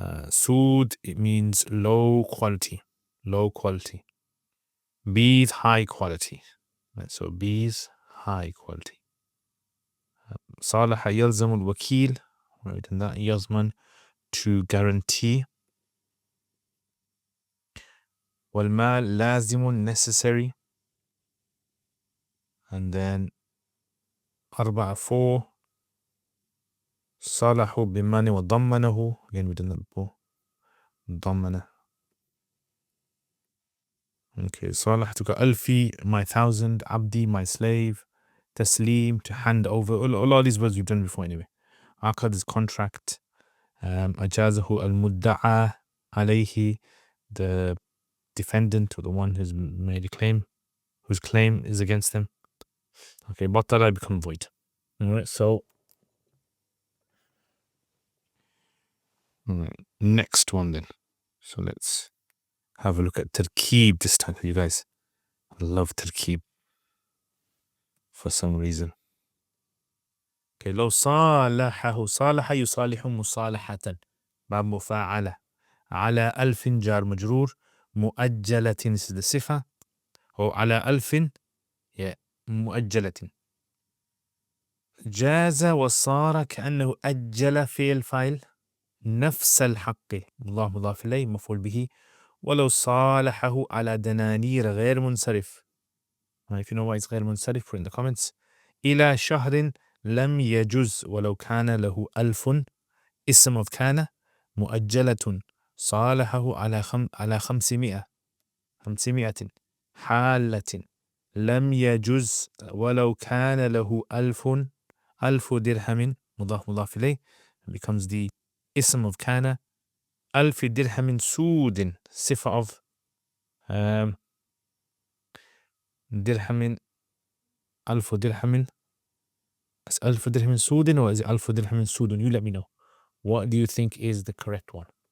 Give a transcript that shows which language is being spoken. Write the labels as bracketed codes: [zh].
[en] Sood, it means low quality. Low quality. Bees, high quality. Right, so bees, high quality. [ar] صالح يلزم الوكيل, [en] right, and that يضمن, to guarantee. [ar] والمال لازم, [en] necessary. And then 4 [ar] صالحوا بمن وضمنه, [en] again we did that before. ضمنه. Okay, [ar] صالحتك ألفي, [en] my 1,000. عبدي, my slave. تسليم, to hand over. All these words we've done before anyway. عقد is contract. [ar] أجازه المدعى عليه, [en] the defendant or the one who's made a claim, whose claim is against them. Okay, batala, become void. Alright, so next one then. So let's have a look at tarkeeb this time for you guys. I love tarkeeb for some reason. [ar] Okay, لو صالحه, صالح يصالح مصالحة, باب مفاعلة. على 1000, جار مجرور. مؤجلة is the صفة. أو على 1000, yeah, مؤجلة. جاز وصار كأنه أجل فعل فاعل. نفس الحق, الله مضاف إليه, مفعول به. ولو صالحه على دنانير غير منصرف. [en] If you know why it's غير منصرف, put in the comments. [ar] إلى شهر لم يجز ولو كان له 1000, اسم of كان. مؤجلة صالحه على 500 حالة لم يجز ولو كان له 1000 درهم, مضاف إليه, becomes the اسم of كان. 1000 درهم سود, صفة of درهم. 1000 درهم. [en] Is 1000 درهم سود or is it 1000 درهم سود? You let me know. What do you think is the correct one?